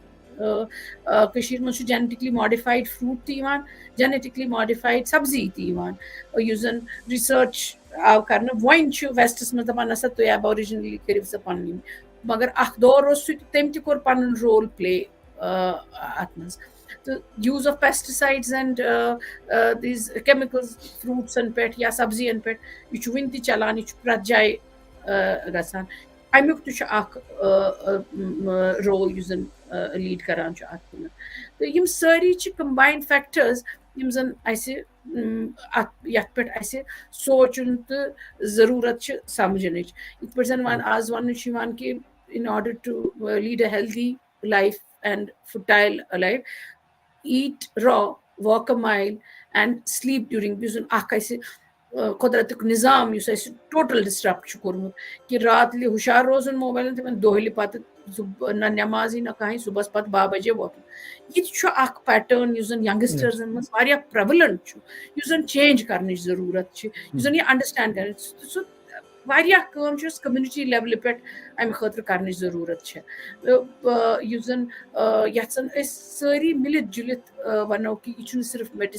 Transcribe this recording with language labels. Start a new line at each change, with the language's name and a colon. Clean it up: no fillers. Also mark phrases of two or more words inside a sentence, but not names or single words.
Kashmiri: کٔشیٖر منٛز چھُ
English: genetically modified fruit
Kashmiri: تہِ یِوان
English: genetically modified
Kashmiri: سبزی تہِ یِوان یُس زن رِسٲرٕچ آو کرنہٕ وۄنۍ چھُ ویسٹس منٛز دپان نسا تُہۍ ایبورِجنلی کٔرِو سا پنٕنۍ مگر اکھ دور اوس سُہ تٔمۍ تہِ کوٚر پنُن
English: role play
Kashmiri: اتھ منٛز تہٕ
English: use of pesticides and these chemicals
Kashmiri: فروٗٹسن پٮ۪ٹھ یا سبزین پٮ۪ٹھ یہِ چھُ وُنہِ تہِ چلان یہِ چھُ پرٛٮ۪تھ جایہِ گژھان امیُک تہِ چھُ اکھ رول یُس زن لیٖڈ کران چھُ اتھ کُن تہٕ یِم سٲری چھِ
English: combined factors
Kashmiri: یِم زن اسہِ اتھ یتھ پٮ۪ٹھ اسہِ سونٛچُن تہٕ ضروٗرت چھِ سمجھنٕچ یِتھ پٲٹھۍ زن آز وننہٕ چھُ یِوان کہِ
English: in order to lead a healthy life and fertile life, eat raw, walk a mile and sleep during
Kashmiri: یُس زن اکھ اسہِ قۄدرتُک نظام یُس اسہِ
English: total disturbed
Kashmiri: چھُ کوٚرمُت کہِ راتلہِ ہُشار روزُن موبایلن تِمن دۄہلہِ پتہٕ نہ نٮ۪مازٕے نہ کٕہٕنۍ صُبحس پتہٕ 12 بجے وۄتھُن یہِ تہِ چھُ اکھ پیٹٲرن یُس زن ینگسٹٲرزن منٛز واریاہ پریولنٹ چھُ یُس زن چینج کرنٕچ ضروٗرت چھِ یُس زن یہِ انڈرسٹینڈ کرِ سُہ واریاہ کٲم چھِ اَسہِ کٔمنِٹی لیولہِ پٮ۪ٹھ امہِ خٲطرٕ کرنٕچ ضروٗرت چھےٚ یُس زن یتھ زن أسۍ سٲری مِلِتھ جُلِتھ ونو کہِ یہِ چھُنہٕ صرف